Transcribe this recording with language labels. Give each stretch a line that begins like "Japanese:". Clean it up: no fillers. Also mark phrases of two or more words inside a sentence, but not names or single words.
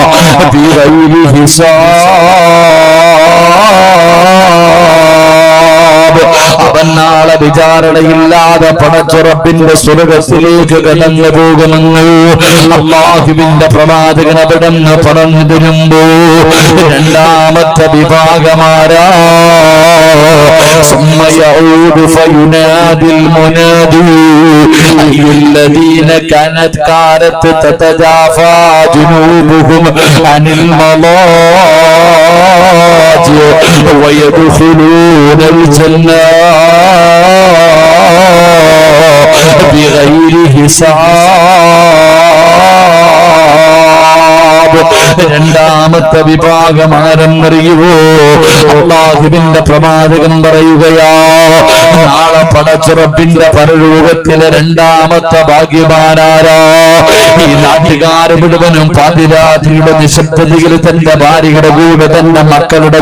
Arabic: بغير حساب.
Malayalam: അവൻ നാളെ വിചാരണയില്ലാതെ പടച്ചുറപ്പിന്റെ സ്വർഗത്തിലേക്ക് കടന്നു പോകുമെന്ന് അല്ലാഹുവിന്റെ പ്രവാചകൻ അവിടെ നിന്ന് പറഞ്ഞു തരുമ്പോ രണ്ടാമത്തെ വിഭാഗമാരാ
Arabic: ثم يعود فينادي المنادي أي الذين كانت تتجافى جنوبهم عن المضاجع ويدخلون الجنة بغير حساب.
Malayalam: രണ്ടാമത്തെ വിഭാഗം ആരെന്നറിയുവോ? അല്ലാഹുവിന്റെ പ്രവാചകൻ പറയുകയാ, നാളെ പടച്ചുറപ്പിന്റെ പരലോകത്തിലെ രണ്ടാമത്തെ ഭാഗ്യവാനാരാ? ഈ നാട്ടുകാര് മുഴുവനും പാതിരാത്രിയുടെ നിശബ്ദതയിൽ തന്റെ ഭാര്യയുടെ കൂടെ, തന്റെ മക്കളുടെ